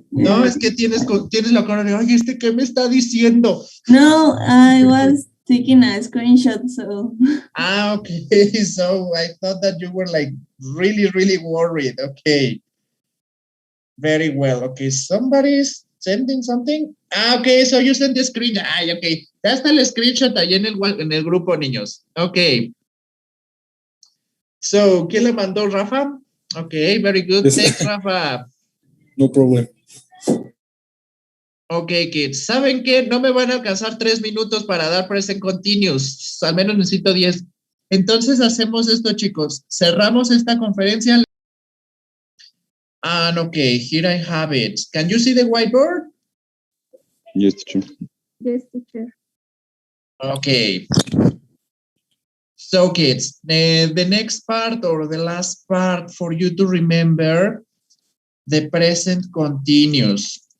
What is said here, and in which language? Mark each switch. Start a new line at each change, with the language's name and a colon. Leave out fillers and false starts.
Spanish: No, es que tienes la cara de, ay, ¿qué me está diciendo?
English: No, I was taking a screenshot, so. Ah, okay. So I thought that you were like really, really worried. Okay. Very well. Okay, somebody's sending something. Ah, okay, so you sent the screen. Ah, okay.
Spanish: Ya está el screenshot ahí en el grupo, niños.
English: Okay. So,
Spanish: ¿quién le mandó,
English: Rafa? Okay, very good. Yes. Thanks, Rafa. No problem.
Spanish: Ok, kids, ¿saben qué? No me van a alcanzar 3 minutos para dar present continuous, al menos necesito 10. Entonces hacemos esto, chicos. Cerramos esta conferencia.
English: And okay, here I have it. Can you see the whiteboard? Yes, teacher. Yes, teacher. Okay. So kids, the next part or the last part for you to remember, the present continuous.